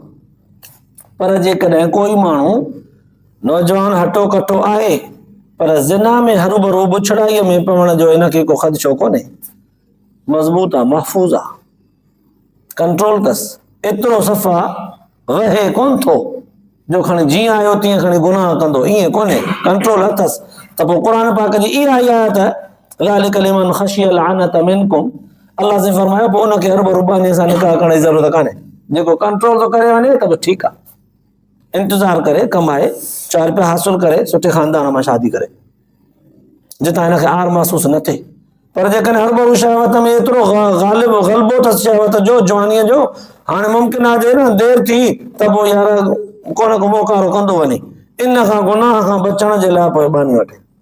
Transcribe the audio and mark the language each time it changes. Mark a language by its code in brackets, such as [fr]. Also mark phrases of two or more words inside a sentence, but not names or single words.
[sd] पर जेकॾहिं कोई माण्हू नौजवान हटो कटो आहे पर ज़िना में हरू भरू बुछड़ाईअ में पवण जो इनखे को ख़दशो कोन्हे, मज़बूत आहे, महफ़ूज़ आहे, कंट्रोल अथसि, एतिरो सफ़ा वहे कोन थो जो खणी जीअं आयो तीअं खणी गुनाह कंदो, ईअं कोन्हे, कंट्रोल अथसि। त पोइ क़ुर पाक जी इहा आयत [ar] ذلك لمن خشي العنت منكم, [sd] अल्लाह से फरमायो पोइ उनखे हर भरू बानीअ सां निकाह करण जी ज़रूरत कान्हे। जेको कंट्रोल थो करे वञे त बि ठीकु आहे, इंतज़ारु करे, कमाए, 4 रुपया हासिल करे, सुठे ख़ानदान मां शादी करे, जितां हिनखे आर महसूसु न थिए। पर जेकॾहिं हर भरू शहवत में एतिरो ग़लबो अथसि शहवत जो, जवानीअ जो, हाणे मुमकिन आहे न देरि थी त पोइ यार कोन को मोकारो कंदो वञे, इन खां गुनाह खां बचण जे लाइ पोइ बानी वठे।